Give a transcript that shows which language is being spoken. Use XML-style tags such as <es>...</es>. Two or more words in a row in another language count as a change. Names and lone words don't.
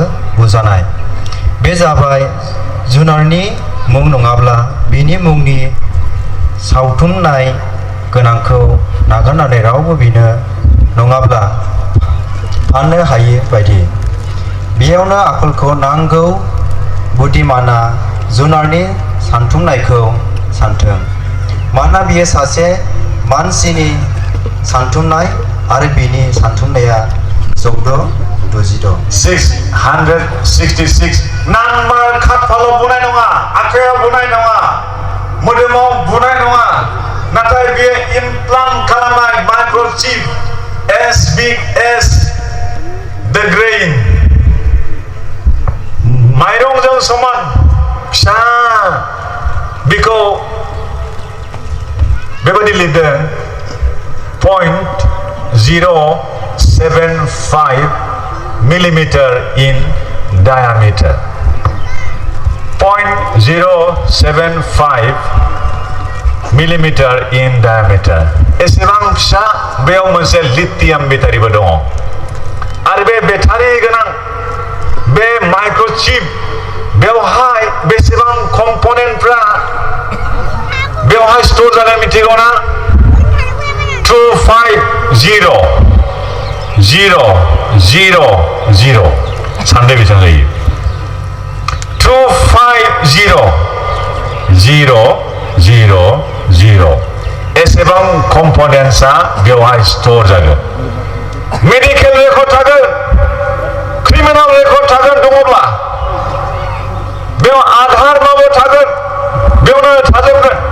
<brx>बुजानाय बे जाबाय जुनारनि मुं नङाब्ला बिनि मुंनि सावथुमनाय गोनांखौ नागारनानै रावबो बिनो नङाब्ला फाननो हायै बायदि बेयावनो आखलखौ नांगौ बुद्धिमाना जुनारनि सानथुमनायखौ सानथों मानोना बियो सासे मानसिनि सानथुमनाय आरो बिनि सानथुमनाया 666 नाम्बार खाफालाव बुनाय नङा आखायाव बुनाय नङा मोदोमाव बुनाय नङा नाथाय बियो इमप्लान्ट खालामनाय माइक्र'चिप</brx> <en>as big as the grain</en> <brx>माइरंजों समान फिसा बेखौ बेबायदि लिरदों</brx> <en>0.075 millimeter in diameter 0.075 millimeter in diameter</en> <brx>एसेबां फिसा बेयाव मोनसे लिथियाम बेटारिबो दङ आरो बे बेटारि गोनां बे माइक्र'चिप बेवहाय बेसेबां कम्पनेन्टफ्रा बेवहाय स्टोर जागोन मिथिगौ ना 250 सानदे बेसेबां जायो 250 एसेबां कम्पनेन्ट्सआ बेवहाय स्टोर जागोन</brx> <en>medical record</en> <brx>थागोन</brx> <en>criminal record</en> <brx>थागोन दङब्ला बेयाव आधार नम्बर थागोन बेयावनो थाजोबगोन</brx>